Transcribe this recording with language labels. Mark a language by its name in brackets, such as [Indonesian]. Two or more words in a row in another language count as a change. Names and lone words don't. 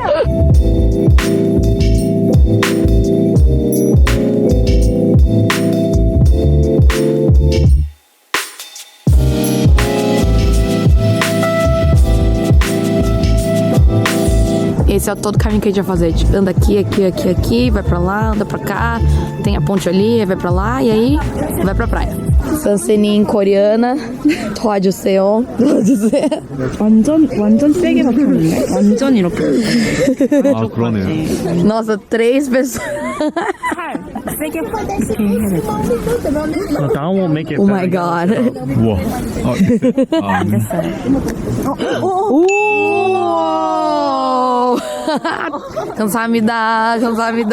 [Portuguese] Esse é todo o caminho que a gente vai fazer. A gente anda aqui, vai pra lá, anda pra cá. Tem a ponte ali, vai pra lá e aí vai pra praia. Sansenin coreana. [Korean] 도와주세요. 완전 세게 바꾸는데? 완전 이렇게. 아, 그러네요. [Portuguese] Nossa, 3 pessoas. [English] That won't make it. Oh my god. Whoa. [Korean] 감사합니다. 감사합니다.